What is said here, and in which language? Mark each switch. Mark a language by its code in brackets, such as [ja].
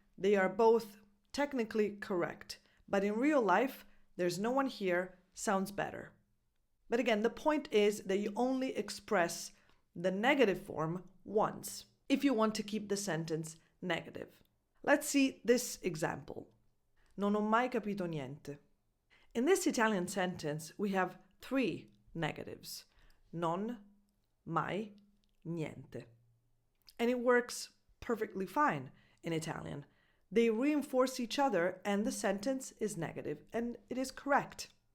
[en] They are both technically correct. But in real life, there's no one here sounds better. But again, the point is that you only express the negative form once if you want to keep the sentence negative. Let's see this example. [it] Non ho mai capito niente. [en] In this Italian sentence, we have 3 negatives. [it] Non, mai, niente. [en] And it works perfectly fine in Italian. They reinforce each other and the sentence is negative, and it is correct.